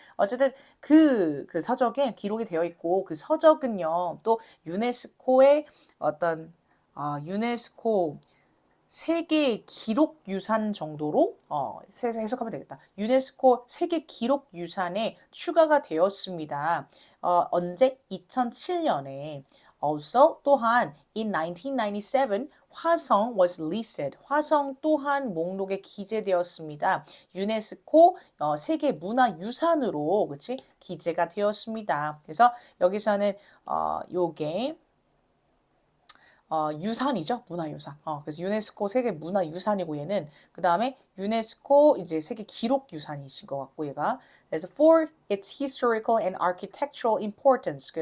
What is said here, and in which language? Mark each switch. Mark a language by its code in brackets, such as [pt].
[ko] 어쨌든 그 서적에 기록이 되어 있고 그 서적은요 또 유네스코의 어떤 유네스코 세계 기록 유산 정도로 해석하면 되겠다. 유네스코 세계 기록 유산에 추가가 되었습니다. 언제? 2007년에. [en] Also [ko] 또한 [en] in 1997 화성 was listed. [ko] 화성 또한 목록에 기재되었습니다. 유네스코 세계 문화유산으로 그치 기재가 되었습니다. 그래서 여기서는 요게 유산이죠. 문화유산. 그래서 유네스코 세계 문화유산이고 얘는 그 다음에 유네스코 이제 세계 기록유산이신 것 같고 얘가 그래서 [en] for its historical and architectural importance.